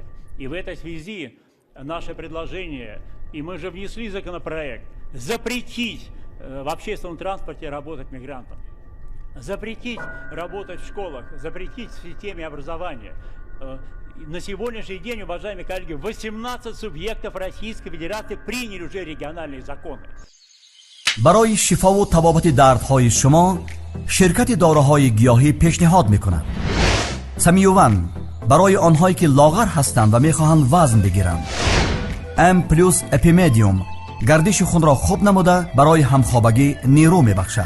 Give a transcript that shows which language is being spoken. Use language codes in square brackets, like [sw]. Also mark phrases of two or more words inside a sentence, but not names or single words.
[ru] И в этой связи наше предложение, и мы же внесли законопроект, запретить в общественном транспорте работать мигрантам, запретить работать в школах, запретить в системе образования. На сегодняшний день, уважаемые коллеги, 18 субъектов Российской Федерации приняли уже региональные законы. [fa] برای شفا و تبابت دردهای شما شرکت داروهای گیاهی پیشنهاد میکند سمیوون برای آنهایی که لاغر هستند و میخواهند وزن بگیرند. ام پلوس اپیمدیوم گردش خون را خوب نموده برای همخوابگی نیرو میبخشد.